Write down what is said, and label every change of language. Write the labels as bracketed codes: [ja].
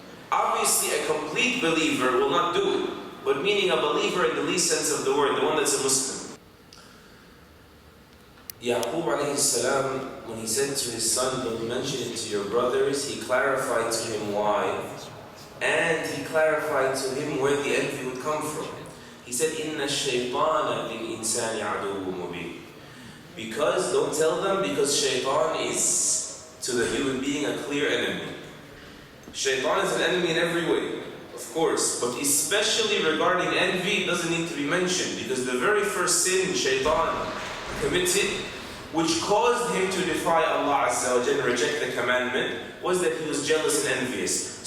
[en] Obviously, a complete believer will not do it. But meaning a believer in the least sense of the word, the one that's a Muslim. Yaqub alayhi salam, when he said to his son, don't mention it to your brothers, he clarified to him why. And he clarified to him where the envy would come from. He said, [ar] إِنَّ الشَّيْطَانَ لِلْإِنسَانِ عَدُوٌّ مُبِينٌ. [en] Because, don't tell them, because shaitan is to the human being a clear enemy. Shaitan is an enemy in every way, of course, but especially regarding envy, it doesn't need to be mentioned, because the very first sin shaitan committed, which caused him to defy Allah Azza wa Jalla and reject the commandment, was that he was jealous and envious.